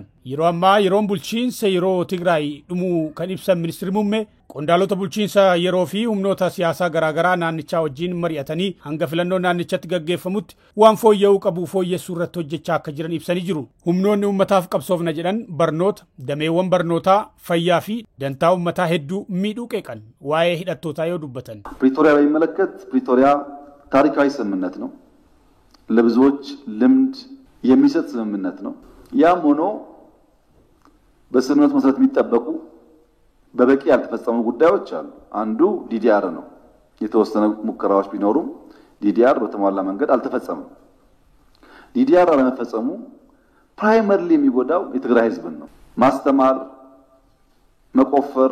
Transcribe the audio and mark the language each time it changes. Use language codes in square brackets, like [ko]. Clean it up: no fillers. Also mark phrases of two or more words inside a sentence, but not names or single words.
[om] Yeroo ammaa yeroon bulchiinsa yeroo Tigraay dhumuu kan ibsan ministeerri muummee qondaalota bulchiinsa yeroo fi humnoota siyaasaa garaagaraa naannichaa wajjin mari'atanii hanga filannoo naannichatti gaggeeffamutti waan fooyya'uu qabu fooyyessuu irratti hojjechaa akka jiran ibsanii jiru. Humnoonni uummataaf qabsoofna jedhan barnoota, dameewwan barnootaa, fayyaa fi dantaa uummataa hedduu miidhuu qeeqan waa'ee hidhattootaa yoo dubbatan. [am] ፕሪቶሪያ በሚመለከት ፕሪቶሪያ ታሪካዊ ስምምነት ነው። ለብዙዎች ልምድ የሚሰጥ ስምምነት ነው። ያም ሆኖ በስምምነቱ መሰረት የሚጠበቁ በበቂ ያልተፈጸሙ ጉዳዮች አሉ። አንዱ ዲዲአር ነው። የተወሰነ ሙከራዎች ቢኖሩም ዲዲአር በተሟላ መንገድ አልተፈጸመም። ዲዲአር አለመፈጸሙ ፕራይመሪሊ የሚጎዳው የትግራይ ህዝብን ነው። ማስተማር፣ መቆፈር፣